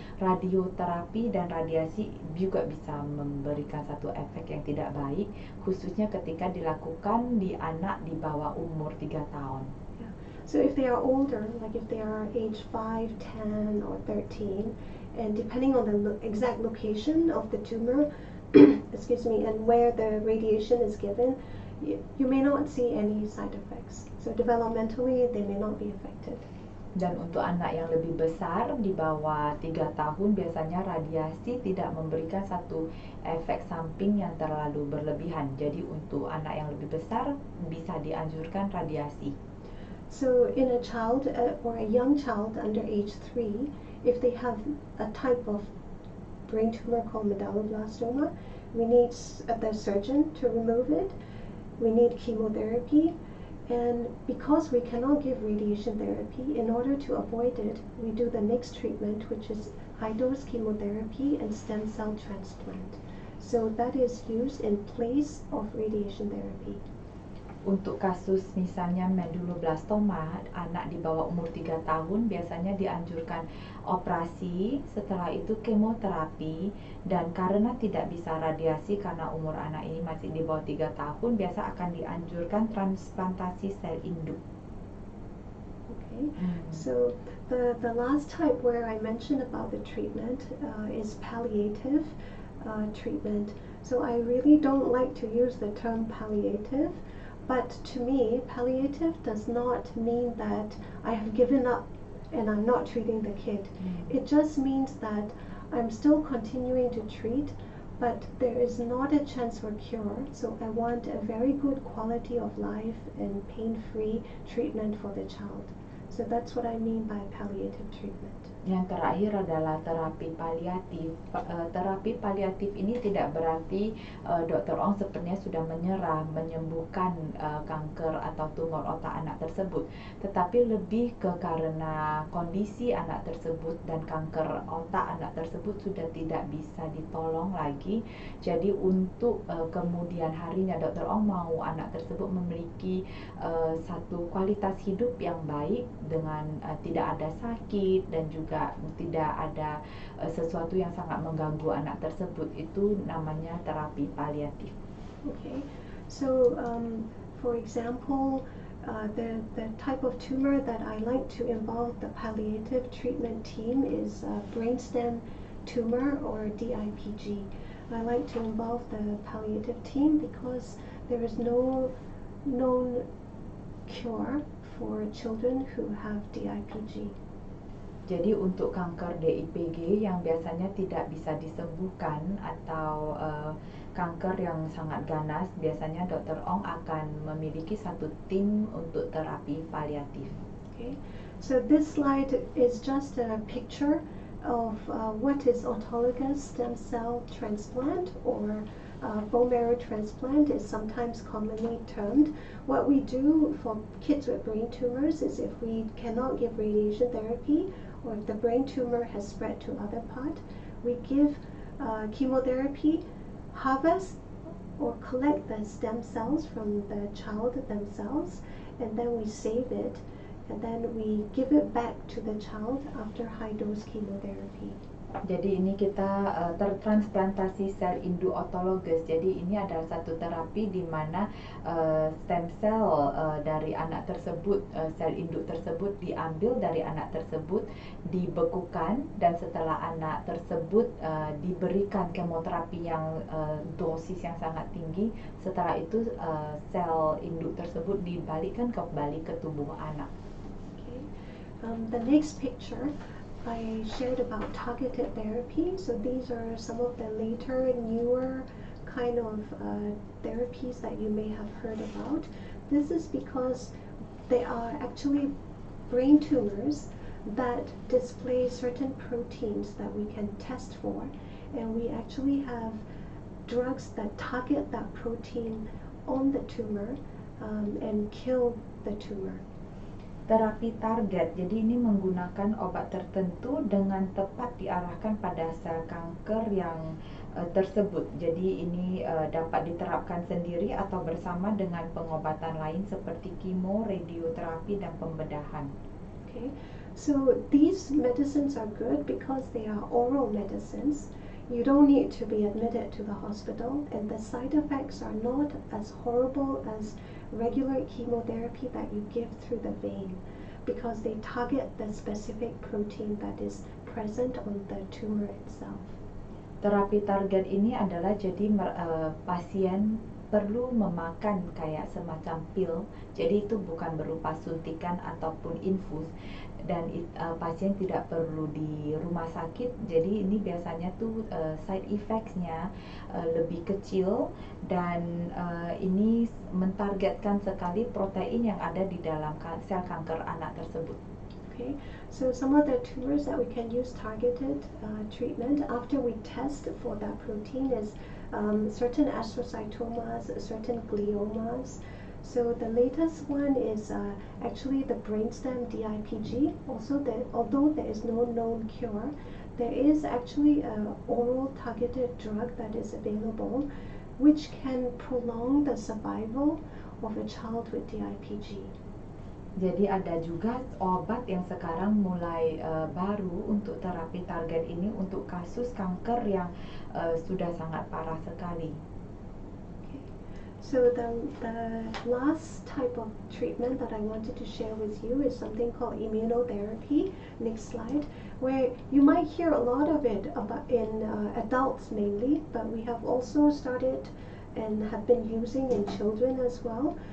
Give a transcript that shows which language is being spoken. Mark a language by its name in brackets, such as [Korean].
[Indonesian] Radioterapi dan radiasi juga bisa memberikan satu efek yang tidak baik khususnya ketika dilakukan di anak di bawah umur 3 tahun. [English] So if they are older, like if they are age 5, 10 or 13, and depending on the exact location of the tumor, excuse me, and where the radiation is given, you may not see any side effects. So developmentally, they may not be affected. [Indonesian] Dan untuk anak yang lebih besar di bawah 3 tahun biasanya radiasi tidak memberikan satu efek samping yang terlalu berlebihan. Jadi untuk anak yang lebih besar bisa dianjurkan radiasi. [English] So in a child or a young child under age 3, if they have a type of brain tumor called medulloblastoma, we need the surgeon to remove it. We need chemotherapy. And because we cannot give radiation therapy, in order to avoid it, we do the next treatment, which is high-dose chemotherapy and stem cell transplant. So that is used in place of radiation therapy. [Indonesian] Untuk kasus misalnya medulloblastoma, anak di bawah umur 3 tahun biasanya dianjurkan operasi, setelah itu kemoterapi, dan karena tidak bisa radiasi karena umur anak ini masih di bawah 3 tahun, biasa akan dianjurkan transplantasi sel induk. [English] Okay, so the last type where I mentioned about the treatment is palliative treatment. So I really don't like to use the term palliative. But to me, palliative does not mean that I have given up and I'm not treating the kid. It just means that I'm still continuing to treat, but there is not a chance for cure. So I want a very good quality of life and pain-free treatment for the child. So that's what I mean by palliative treatment. [Indonesian] Yang terakhir adalah terapi paliatif. Terapi paliatif ini tidak berarti Dr. Ong sebenarnya sudah menyerah menyembuhkan kanker atau tumor otak anak tersebut, tetapi lebih ke karena kondisi anak tersebut dan kanker otak anak tersebut sudah tidak bisa ditolong lagi. Jadi untuk kemudian harinya Dr. Ong mau anak tersebut memiliki satu kualitas hidup yang baik dengan tidak ada sakit dan juga tidak ada sesuatu yang sangat mengganggu anak tersebut. Itu namanya terapi paliatif. [English] Okay, so for example, the type of tumor that I like to involve the palliative treatment team is brainstem tumor or DIPG. I like to involve the palliative team because there is no known cure for children who have DIPG. [Indonesian] Jadi untuk kanker DIPG yang biasanya tidak bisa disembuhkan atau kanker yang sangat ganas, biasanya Dr. Ong akan memiliki satu tim untuk terapi paliatif. [English] Okay, so this slide is just a picture of what is autologous stem cell transplant, or bone marrow transplant is sometimes commonly termed. What we do for kids with brain tumors is, if we cannot give radiation therapy, or if the brain tumor has spread to other part, we give chemotherapy, harvest or collect the stem cells from the child themselves, and then we save it, and then we give it back to the child after high dose chemotherapy. [Indonesian] Jadi ini kita tertransplantasi sel induk otologus. Jadi ini adalah satu terapi di mana stem sel dari anak tersebut, sel induk tersebut diambil dari anak tersebut, dibekukan, dan setelah anak tersebut diberikan kemoterapi yang dosis yang sangat tinggi, setelah itu sel induk tersebut dibalikkan kembali ke tubuh anak. [English] Okay. The next picture I shared about targeted therapy. So these are some of the later, newer kind of therapies that you may have heard about. This is because they are actually brain tumors that display certain proteins that we can test for, and we actually have drugs that target that protein on the tumor and kill the tumor. [Indonesian] Terapi target, jadi ini menggunakan obat tertentu dengan tepat diarahkan pada sel kanker yang tersebut. Jadi ini dapat diterapkan sendiri atau bersama dengan pengobatan lain seperti kemo, radioterapi, dan pembedahan. [English] Okay, so these medicines are good because they are oral medicines. You don't need to be admitted to the hospital, and the side effects are not as horrible as regular chemotherapy that you give through the vein, because they target the specific protein that is present on the tumor itself. [Indonesian] Terapi target ini adalah jadi pasien perlu memakan kayak semacam pil, jadi itu bukan berupa suntikan ataupun infus, dan pasien tidak perlu di rumah sakit. Jadi ini biasanya tuh [English] side effects- [Indonesian] nya lebih kecil, dan ini mentargetkan sekali protein yang ada di dalam sel kanker anak tersebut. [English] Okay, so some of the tumors that we can use targeted treatment after we test for that protein is certain astrocytomas, certain gliomas. So the latest one is actually the brainstem DIPG. Also, although there is no known cure, there is actually an oral targeted drug that is available, which can prolong the survival of a child with DIPG. [Indonesian] Jadi ada juga obat yang sekarang mulai baru untuk terapi target ini untuk kasus kanker yang sudah sangat parah sekali. [English] Okay. So the last type of treatment that I wanted to share with you is something called immunotherapy. Next slide, where you might hear a lot of it about in adults mainly, but we have also started and have been using in children as well.